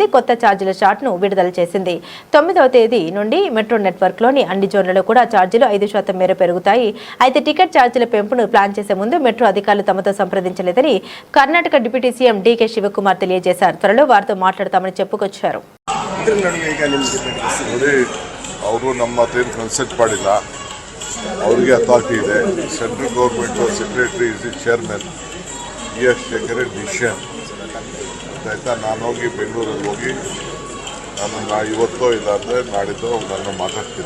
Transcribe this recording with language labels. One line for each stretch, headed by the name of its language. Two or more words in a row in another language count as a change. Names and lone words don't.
Telugu: కొత్త ఛార్జీల చార్ట్ను విడుదల చేసింది. 9వ తేదీ నుండి మెట్రో నెట్వర్క్లోని అన్ని జోన్లలో కూడా ఛార్జీలు 5% మేర పెరుగుతాయి. అయితే టికెట్ ఛార్జీల పెంపును ప్లాన్ చేసే ముందు మెట్రో అధికారులు తమతో సంప్రదించలేదని కర్ణాటక
English: Deputy CM
Telugu: డీకే శివకుమార్ తెలియజేశారు. త్వరలో వారితో మాట్లాడతామని చెప్పుకొచ్చారు.
Kannada: ನೋಡಿ, ಅವರು ನಮ್ಮ ಹತ್ರ ಏನು ಕನ್ಸಲ್ಟ್ ಮಾಡಿಲ್ಲ. ಅವರಿಗೆ ಅಥಾರಿಟಿ ಇದೆ.
English: Central government secretary is the chairman. He has taken a decision.
Kannada: ಆಯಿತಾ, ನಾನು ಹೋಗಿ ಬೆಂಗಳೂರಲ್ಲಿ ಹೋಗಿ ನಾನು ಇವತ್ತೋ ಇಲ್ಲಾಂದರೆ ನಾಡಿದ್ದು ನಾನು ಮಾತಾಡ್ತೀನಿ.